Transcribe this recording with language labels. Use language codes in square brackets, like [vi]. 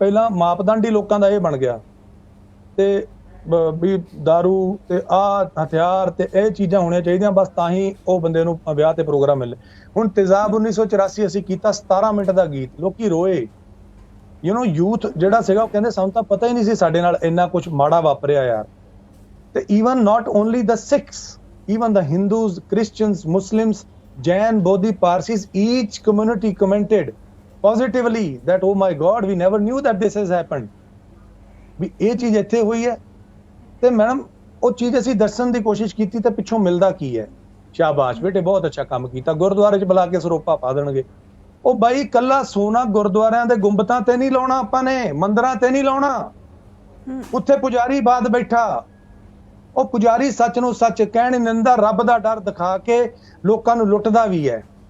[pa] ਪਹਿਲਾਂ ਮਾਪਦੰਡ ਹੀ ਲੋਕਾਂ ਦਾ ਇਹ ਬਣ ਗਿਆ, ਤੇ ਵੀ ਦਾਰੂ ਤੇ ਹਥਿਆਰ ਤੇ ਇਹ ਚੀਜ਼ਾਂ ਹੋਣੀਆਂ ਚਾਹੀਦੀਆਂ ਬਸ, ਤਾਂ ਹੀ ਉਹ ਬੰਦੇ ਨੂੰ ਵਿਆਹ ਤੇ ਪ੍ਰੋਗਰਾਮ ਮਿਲੇ। ਹੁਣ ਤੇਜ਼ਾਬ 1984 ਅਸੀਂ ਕੀਤਾ, 17 ਮਿੰਟ ਦਾ ਗੀਤ, ਲੋਕੀ ਰੋਏ। ਯੂਥ ਜਿਹੜਾ ਸੀਗਾ ਉਹ ਕਹਿੰਦੇ ਸਾਨੂੰ ਤਾਂ ਪਤਾ ਹੀ ਨਹੀਂ ਸੀ ਸਾਡੇ ਨਾਲ ਇੰਨਾ ਕੁਝ ਮਾੜਾ ਵਾਪਰਿਆ ਯਾਰ। [en] ਤੇ even not only the Sikhs, even the Hindus, Christians, Muslims, Jain, Bodhi, Parsis, each community commented positively that oh my God, we never knew that this has happened. [pa] ਵੀ ਇਹ ਚੀਜ਼ ਇੱਥੇ ਹੋਈ ਹੈ। ਤੇ ਮੈਡਮ ਉਹ ਚੀਜ਼ ਅਸੀਂ ਦੱਸਣ ਦੀ ਕੋਸ਼ਿਸ਼ ਕੀਤੀ, ਤੇ ਪਿੱਛੋਂ ਮਿਲਦਾ ਕੀ ਹੈ? ਸ਼ਾਬਾਸ਼ ਬੇਟੇ, ਬਹੁਤ ਅੱਛਾ ਕੰਮ ਕੀਤਾ। ਗੁਰਦੁਆਰੇ 'ਚ ਬੁਲਾ ਕੇ ਸਰੋਪਾ ਪਾ ਦੇਣਗੇ। ਉਹ ਬਾਈ ਕੱਲਾ ਸੋਨਾ ਗੁਰਦੁਆਰਿਆਂ ਦੇ ਗੁੰਬਤਾਂ ਤੇ ਨਹੀਂ ਲਾਉਣਾ ਆਪਾਂ ਨੇ, ਮੰਦਿਰਾਂ ਤੇ ਨਹੀਂ ਲਾਉਣਾ। ਉੱਥੇ ਪੁਜਾਰੀ ਬਾਦ ਬੈਠਾ, ਉਹ ਪੁਜਾਰੀ ਸੱਚ ਨੂੰ ਸੱਚ ਕਹਿਣ ਨਹੀਂ ਦਿੰਦਾ, ਰੱਬ ਦਾ ਡਰ ਦਿਖਾ ਕੇ ਲੋਕਾਂ ਨੂੰ ਲੁੱਟਦਾ ਵੀ ਹੈ।